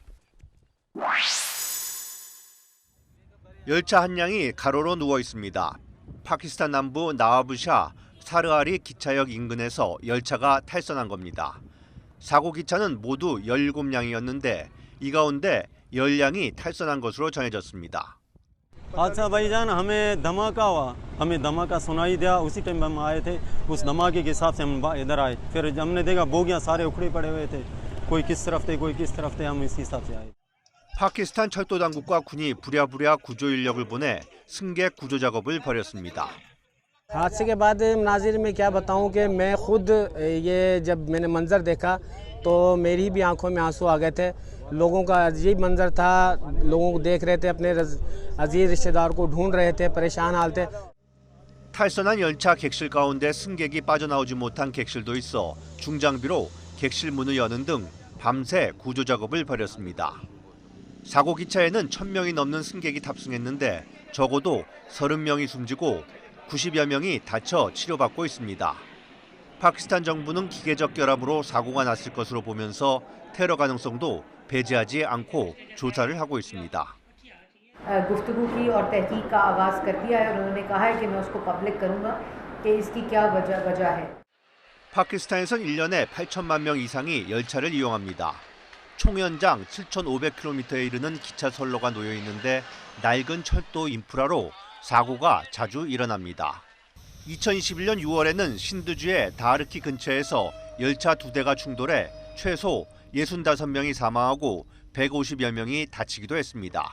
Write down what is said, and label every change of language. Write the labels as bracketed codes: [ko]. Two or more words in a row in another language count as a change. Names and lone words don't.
[ko] 열차 한 량이 가로로 누워 있습니다. 파키스탄 남부 나와부샤 사르아리 기차역 인근에서 열차가 탈선한 겁니다. 사고 기차는 모두 17량이었는데 이 가운데 10량이 탈선한 것으로 전해졌습니다. [ur] حادثہ بھائی جان ہمیں دھماکا ہوا ہمیں دھماکا سنائی دیا اسی ٹائم ہم آئے تھے اس دھماکے کے حساب سے ہم ادھر آئے پھر ہم نے دیکھا بوگیاں سارے اکھڑے پڑے ہوئے تھے کوئی کس طرف تھے کوئی کس طرف تھے ہم اس حساب سے آئے [ko] 파키스탄 철도 당국과 군이 부랴부랴 구조 인력을 보내 승객 구조 작업을 벌였습니다. [ur] حادثے کے بعد ناظر میں کیا بتاؤں کہ میں خود یہ جب میں نے منظر دیکھا تو میری بھی آنکھوں میں آنسو آ گئے تھے لوگوں کا عجیب منظر تھا لوگوں کو دیکھ رہے تھے اپنے عزیز رشتہ دار کو ڈھونڈ رہے تھے پریشان حال تھے [ko] 탈선한 열차 객실 가운데 승객이 빠져나오지 못한 객실도 있어 중장비로 객실 문을 여는 등 밤새 구조 작업을 벌였습니다. 사고 기차에는 1000명이 넘는 승객이 탑승했는데 적어도 30명이 숨지고 90여 명이 다쳐 치료받고 있습니다. 파키스탄 정부는 기계적 결함으로 사고가 났을 것으로 보면서 테러 가능성도 배제하지 않고 조사를 하고 있습니다. [ur] گفتگو کی اور تحقیق کا آغاز کر دیا ہے اور انہوں نے کہا ہے کہ میں اس کو پبلک کروں گا کہ اس کی کیا وجہ ہے. [ko] 파키스탄에선 1년에 8천만 명 이상이 열차를 이용합니다. 총 연장 7,500km에 이르는 기차 선로가 놓여 있는데 낡은 철도 인프라로 사고가 자주 일어납니다. 2021년 6월에는 신드주의 다르키 근처에서 열차 2대가 충돌해 최소 65명이 사망하고 150여 명이 다치기도 했습니다.